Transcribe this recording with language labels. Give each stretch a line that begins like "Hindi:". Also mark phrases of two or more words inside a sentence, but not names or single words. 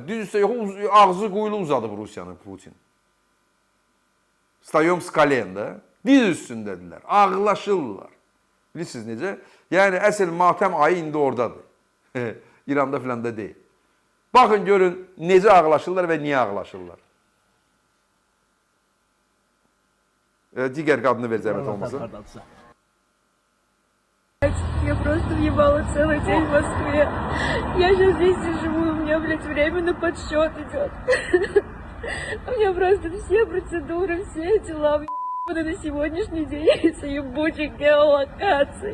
Azerbaijani: Diz üstə yox, ağzı quyulu uzadıb Rusiyanı Putin. Stayom skalenda, diz üstündədirlər, ağlaşırlar. Bilirsiniz necə? Yəni, əsl matəm ayı indi oradadır. İranda filan da deyil. Baxın, görün, necə ağlaşırlar və niyə ağlaşırlar. Digər qadını ver, zəhmət olmasın.
Russian: Я просто въебала целый день в Москве. Я сейчас здесь и живу, у меня, блядь, время на подсчет идет. У меня просто все процедуры, все дела въебаны на сегодняшний день из-за ебучих геолокаций.